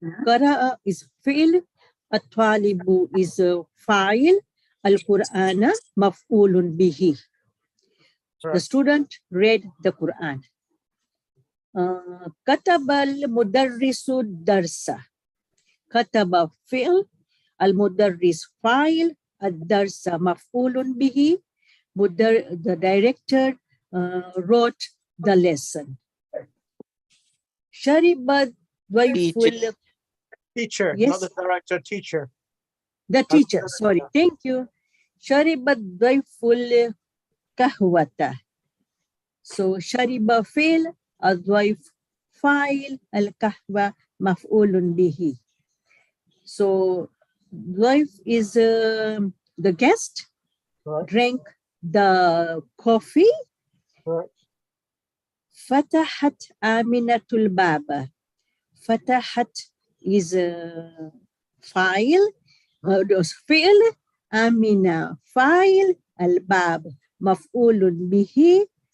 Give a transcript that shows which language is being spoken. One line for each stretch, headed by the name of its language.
Arabic: قرأ is فعل, الطالب is فاعل, القرآن مفعول به.
English: The student read the Quran.
Arabic: كتب المدرس الدرس. كتب فعل, المدرس فاعل, الدرس مفعول به.
English: The director wrote the lesson.
Arabic: شرب ضيف
English: Teacher, Yes. not the director, teacher. The teacher, sorry, thank you.
Arabic: شرب الضيف القهوة. So شرب فعل, الضيف فاعل, القهوة مفعول به.
English: So
Arabic: ضيف
English: is the guest, drank the coffee.
Arabic: فتحت آمنة الباب. فتحت is فاعل, فعل, آمنة فاعل, الباب مفعول به.